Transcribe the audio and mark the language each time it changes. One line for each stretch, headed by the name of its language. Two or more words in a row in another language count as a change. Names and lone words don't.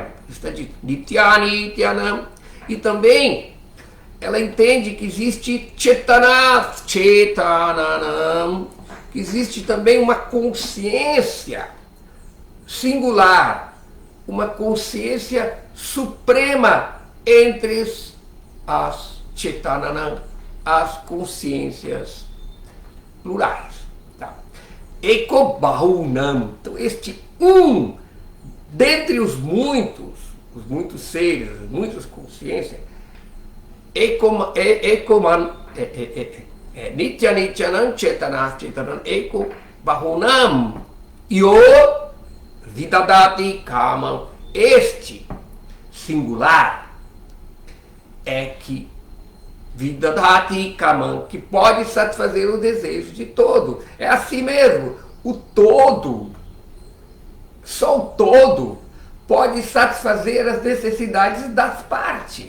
Portuguese: Está de
Sanskrit: नित्यानि नित्यानाम्.
Portuguese: E também ela entende que existe
Sanskrit: चेतन चेतनानाम्,
Portuguese: que existe também uma consciência singular, uma consciência suprema entre as Chetananam, as consciências plurais. Tá? Ekobahunam. Então, este dentre os muitos seres, as muitas consciências,
Sanskrit: नित्य नित्यानां चेतनं चेतनं एको बहूनां यो विदधाति कामम्.
Portuguese: Este singular é que
Sanskrit: विदधाति कामम्,
Portuguese: que pode satisfazer o desejo de todo. É assim mesmo. O todo, só o todo, pode satisfazer as necessidades das partes.